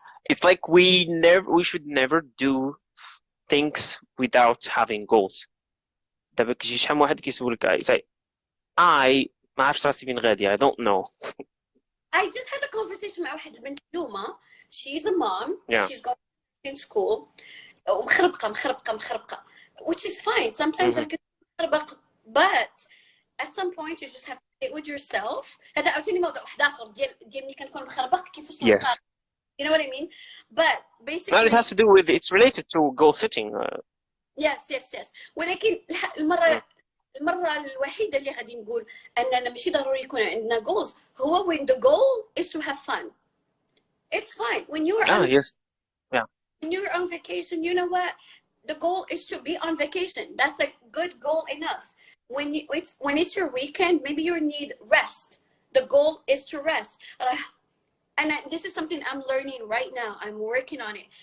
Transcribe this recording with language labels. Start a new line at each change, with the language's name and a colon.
English: it's like we should never do things without having goals.
Arabic: دابا كيجي شحال من واحد كيسولك I ما عرفتش راسي فين غادي.
English: I don't know. I just had a conversation
Arabic: مع واحد البنت اليوم.
English: She's a mom. Yeah. She's going in school. مخربقة. Which is fine. Sometimes I can مخربق, but at some point you just have to sit with yourself.
Arabic: هذا عاوتاني موضوع واحد آخر ديال ملي كنكون مخربق كيفاش
English: Yes. You know what I mean? But basically. No, it has to do with, it's related to goal setting. Yes.
Arabic: ولكن المرة الوحيدة اللي غادي نقول أننا ماشي ضروري يكون عندنا goals هو
English: when the goal is to have fun. It's fine when you're Yes. Yeah. when you're on vacation. You know what? The goal is to be on vacation. That's a good goal enough. When it's your weekend, maybe you need rest. The goal is to rest. And this is something I'm learning right now. I'm working on it.